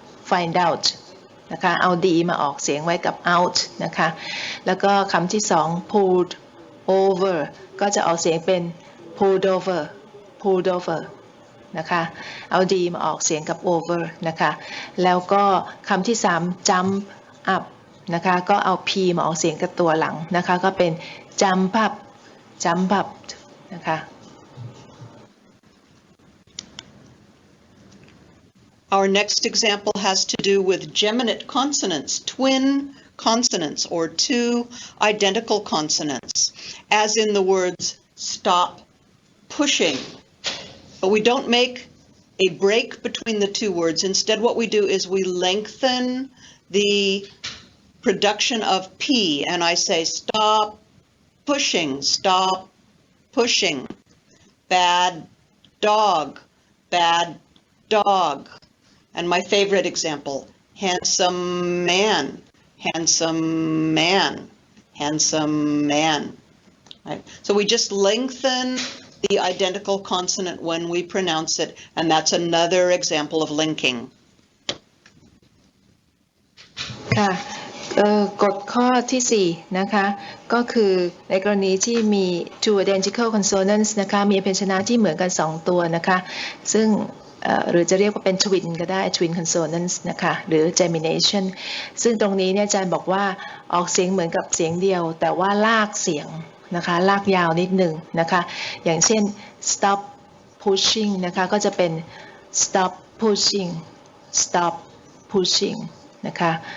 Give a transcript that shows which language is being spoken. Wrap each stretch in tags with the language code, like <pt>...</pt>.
<en>find out</en> <th>นะคะเอา d มาออกเสียงไว้กับ out นะคะแล้วก็คำที่2 pulled over ก็จะออกเสียงเป็น</th> <en>pulled over pulled over</en> <th>นะคะเอา d มาออกเสียงกับ over นะคะแล้วก็คำที่3 jump up นะคะก็เอา p มาออกเสียงกับตัวหลังนะคะก็เป็น</th> <en>jump up jump up</en> <th>นะคะ</th> <en>Our next example has to do with geminate consonants, twin consonants, or two identical consonants, as in the words stop pushing. But we don't make a break between the two words. Instead, what we do is we lengthen the production of P, and I say stop pushing, stop pushing. Bad dog, bad dog. And my favorite example, handsome man, handsome man, handsome man. Right? So we just lengthen the identical consonant when we pronounce it, and that's another example of linking.</en> <th>ค่ะกฎข้อที่4นะคะก็คือในกรณีที่มี</th> <en>two identical consonants</en> <th>นะคะมีพยัญชนะที่เหมือนกัน2ตัวนะคะซึ่งหรือจะเรียกว่าเป็น twin ก็ได้</th> <en>twin consonants</en> <th>นะคะหรือ gemination ซึ่งตรงนี้เนี่ยอาจารย์บอกว่าออกเสียงเหมือนกับเสียงเดียวแต่ว่าลากเสียงนะคะลากยาวนิดหนึ่งนะคะอย่างเช่น stop pushing นะคะก็จะเป็น</th> <en>stop pushing stop pushing</en> <th>นะคะ</th>